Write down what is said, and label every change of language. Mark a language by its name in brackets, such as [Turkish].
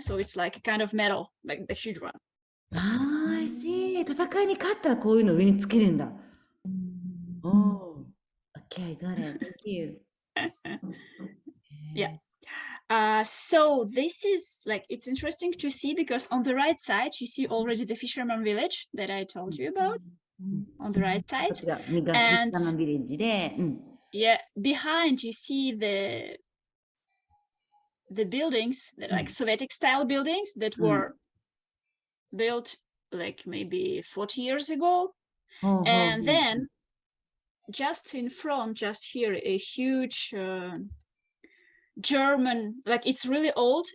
[English] So it's like a kind of medal, like the huge one. I see. [Japanese] 戦いに勝ったらこういうの上につけるんだ。 [English] Oh, okay, got it. Thank you. Yeah. So this is like, it's interesting to see because on the right side you see already the fisherman village that I told you about on the right side, [Japanese] こちら、右がフィッシャーマンビレッジで、 [English] yeah, behind you see the buildings, the like Soviet style buildings that were built like maybe 40 years ago. And then just in front, just here, a huge German, like it's really old.